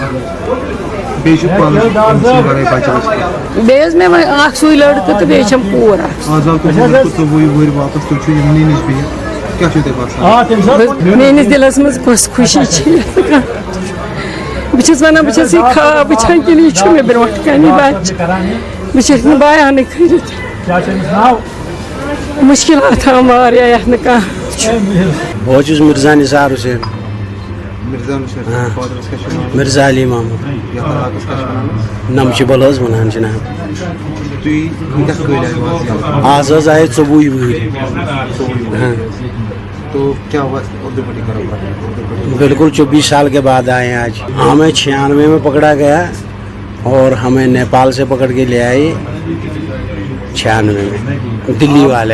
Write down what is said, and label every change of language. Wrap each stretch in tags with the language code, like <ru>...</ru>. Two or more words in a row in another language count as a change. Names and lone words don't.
<ks>بیٚیہِ مے اکھ سُے لڑکہٕ تو بیٚیہِ چھم کوٗر میٲنِس دلس منٛز کۄس خوشی چھِ بہٕ چھس ونان بہٕ چھس یہ خواب وٕچھان کِنہٕ یہِ چھُ مےٚ برونٛٹھ کَنہِ بچہِ بہٕ چھس نہٕ بیانٕے کٔرِتھ مشکلات واریاہ یتھ نہٕ کانٛہہ. بہٕ چھُس مرزا نثار حسین مرزا علی محمد نمچبل حظ ونان جناب. آز حظ آئے 24 وہری.</ks> <ur>تو کیا ہوا بالکل 24 سال کے بعد آئے ہیں آج. ہمیں 96 میں پکڑا گیا اور ہمیں نیپال سے پکڑ کے لے آئے 96 میں دلی والے.</ur>